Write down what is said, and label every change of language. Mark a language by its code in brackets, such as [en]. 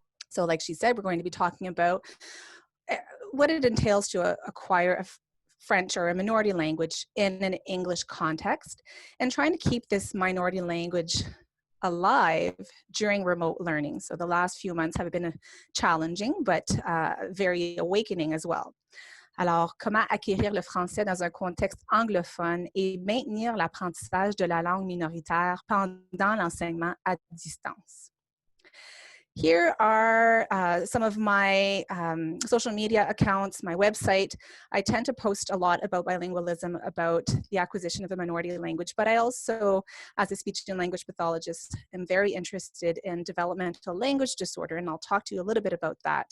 [en] So like she said, we're going to be talking about what it entails to acquire a French or a minority language in an English context, and trying to keep this minority language alive during remote learning. So the last few months have been challenging, but very awakening as well. [fr] Alors, comment acquérir le français dans un contexte anglophone et maintenir l'apprentissage de la langue minoritaire pendant l'enseignement à distance? [en] Here are some of my social media accounts, my website. I tend to post a lot about bilingualism, about the acquisition of a minority language, but I also, as a speech and language pathologist, am very interested in developmental language disorder, and I'll talk to you a little bit about that.